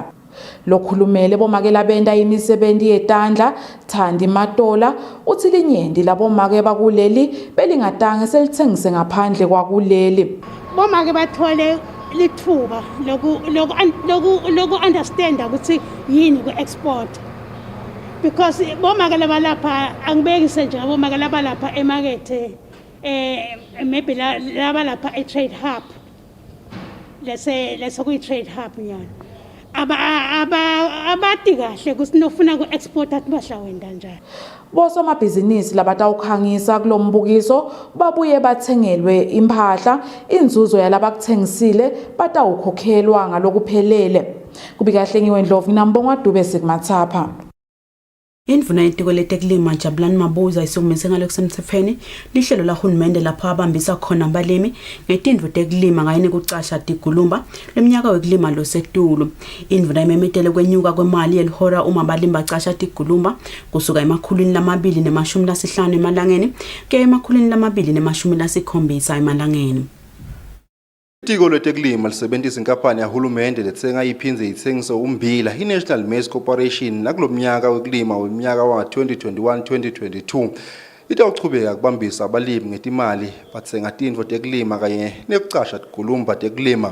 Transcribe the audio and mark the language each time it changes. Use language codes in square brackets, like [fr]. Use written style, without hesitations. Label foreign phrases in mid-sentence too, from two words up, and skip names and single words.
[ss] Lokhulumele bomakela benta imisebenti yetandla Thandi Matola uthi linyenti labomake bakuleli belingatange selithengise ngaphandle kwakuleli. Bomake bathole lithuba loku understand ukuthi yini ku export, because bomake labalapha angibekise nje bomake labalapha emarket maybe labalapha e [en] trade hub, let's say trade hub [ss] nyana abati kahle kusinofuna ku export atibahla wenda njalo. Bosomabhizinisi labatawukhangisa kulombukiso babuye bathengelwe impahla inzuzo yalabakuthengisile batawukhokhelwa ngalokuphelele. Kubika Hlengiwe Ndlovu nambongwa Dube sikumathapha. Indvuna yetiko letekulima Jabulani Mabuza isukumise ngalokusemthethweni lihlelo lahulumende lapho abambisa khona abalimi ngetindvu tekulima ngayini kucasha tigulumba leminyaka wekulima losetulu. Indvuna imemetele kwenyuka kwemali elihora uma abalimi bacasha tigulumba kusuka emakhulwini lamabili nemashumi lasihlanu emalangeni kuya emakhulwini lamabili nemashumi lasikhombisa emalangeni. Itiko letekulima lisebenzisa inkampani yahulumende lethenga iphindze ithengise ummbila iNational Maize Corporation nakulomnyaka wekulima weminyaka wa-2021-2022 itawuchubeka kubambisa abalimi ngetimali bathenga tintfo tekulima kanye nekucasha tigulumba tekulima.